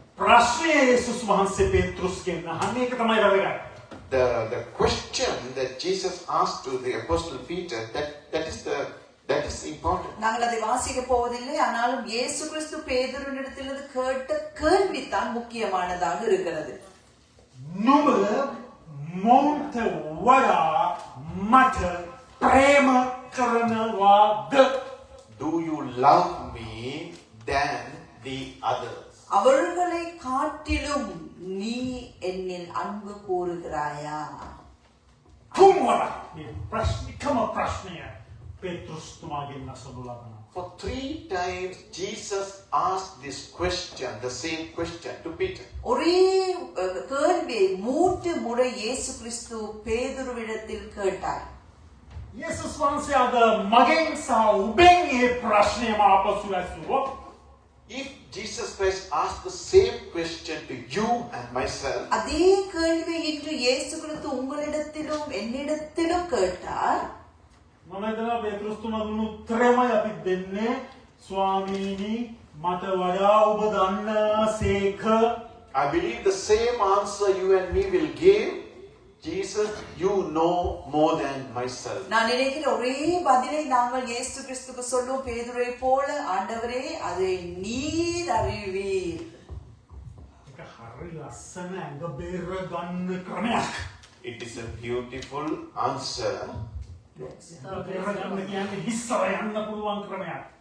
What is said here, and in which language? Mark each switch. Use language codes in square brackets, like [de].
[si] ප්‍රශ්නය යේසුස් වහන්සේ පේතෘස්ගෙන් අහන්නේ ඒක තමයි වැදගත්. [en] The question that Jesus asked to the Apostle Peter, that is important. [ta] நாங்கள் அதை வாசிக்க போவதில்லை. ஆனாலும் இயேசு கிறிஸ்து பேதுருவினிடத்திலிருந்து கேட்ட கேள்வி தான் முக்கியமானதாக இருக்கிறது. [si] නුඹ මොන්ට වඩා මට ප්‍රේම කරනවාද? [en] Do you love me than the others? [ta] அவர்களை காட்டிலும் நீ என்னில் அன்பு கூறுகிறாயா? [si] තුන්වර මේ ප්‍රශ්නිකම ප්‍රශ්නය පේතෘස්තුමාගෙන් අසනු ලබනවා. [en] For 3 times Jesus asked this question, the same question to Peter. [ta] ஒரே கேள்வியை 3 முறை இயேசு கிறிஸ்து பேதுருவிடத்தில் கேட்டார். [si] යේසුස් වහන්සේ අද මගෙන් සහ ඔබෙන් මේ ප්‍රශ්නයම ආපසු ඇසුවොත් [en] If Jesus Christ asked the same question to you and myself, [ta] அதே கேள்வியை இன்று இயேசு கிறிஸ்து உங்களிடத்திலும் என்னிடத்திலும் கேட்டார். [si] මම හිතනවා පේතෘස් තුමා දුන්නු උත්තරයමයි අපි දෙන්නේ ස්වාමීනි මට වඩා ඔබ දන්නාසේක. [en] I believe the same answer you and me will give. Jesus, you know more than myself. [ta] நான் நினைக்கிறேன் ஒரே பதிலை நாங்கள் இயேசு கிறிஸ்துக்கு சொல்லும் பேதுருவை போல ஆண்டவரே அதை நீர் அறிவீர். [si] ඒක හරි ලස්සන ඇඟ බේර ගන්න ක්‍රමයක්. [en] It is a beautiful answer. [si] ඇඟ බේර ගන්න කියන්නේ හිස්සව යන්න පුළුවන් ක්‍රමයක්.